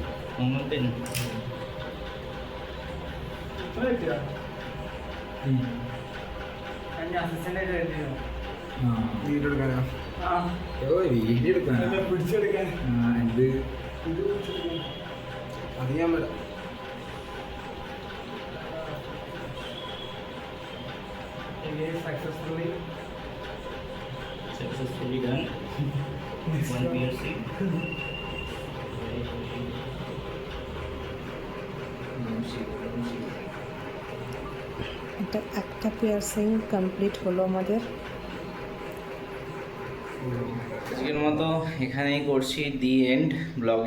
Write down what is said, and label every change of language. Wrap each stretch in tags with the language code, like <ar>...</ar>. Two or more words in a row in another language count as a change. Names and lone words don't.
<en>normal pain.</en> <ml>വീഡിയോ എടുക്കാനാ വീഡിയോ എടുക്കാനാ അത് ഞാൻ വരാം</ml> <en>Successfully done. One piercing.</en> <bn>এটা একটা পিয়ার্সিং কমপ্লিট হলো আমাদের। আজকের মতো এখানেই করছি</bn> <en>the end</en> <bn>ব্লগে।</bn>